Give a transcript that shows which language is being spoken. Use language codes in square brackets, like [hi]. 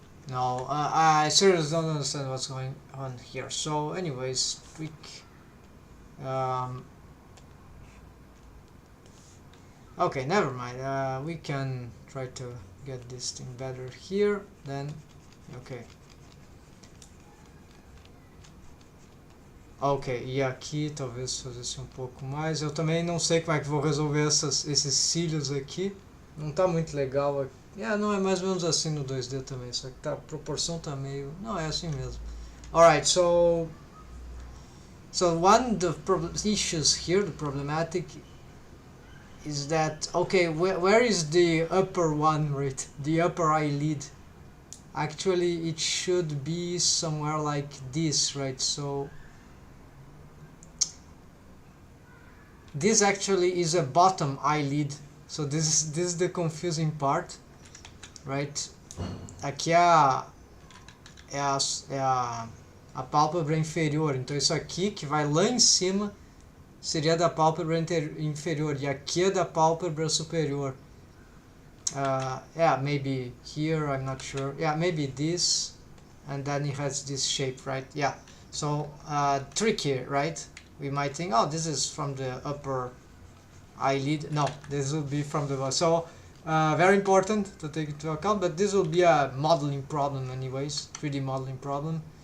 [en] No, I seriously don't understand what's going on here. So anyways, tweak. Okay, never mind. We can try to get this thing better here. Then, okay. [pt] Ok, e aqui talvez fazesse um pouco mais. Eu também não sei como é que vou resolver esses cílios aqui. Não tá muito legal aqui. Não, é mais ou menos assim no 2D também, só que tá, a proporção tá meio... Não, é assim mesmo. [en] Alright, so one of the issues here, the problematic, is that, okay, where is the upper one, right? The upper eyelid. Actually, it should be somewhere like this, right? So this actually is a bottom eyelid. So this is the confusing part, right? [pt] Aqui a pálpebra inferior. Então isso aqui que vai lá em cima seria da pálpebra inferior e aqui é da pálpebra superior. [en] Yeah, maybe here, I'm not sure. Yeah, maybe this, and then it has this shape, right? Yeah. So tricky, right? We might think, oh, this is from the upper eyelid. No, this will be from the bottom. So very important to take into account, but this will be a modeling problem anyways, 3D modeling problem.